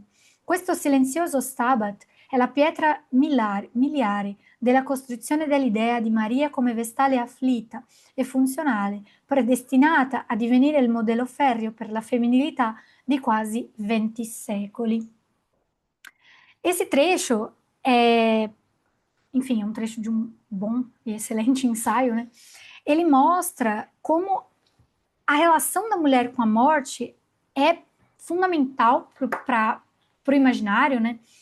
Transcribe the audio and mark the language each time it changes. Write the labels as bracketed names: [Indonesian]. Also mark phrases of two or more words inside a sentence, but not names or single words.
[Italian] Questo silenzioso stabat è la pietra miliare della costruzione dell'idea di Maria come vestale afflitta e funzionale, predestinata a divenire il modello ferreo per la femminilità di quasi 20 secoli. [Portuguese] Esse trecho enfim, é um trecho de um bom e excelente ensaio, né? Ele mostra como a relação da mulher com a morte é fundamental para o imaginário, né?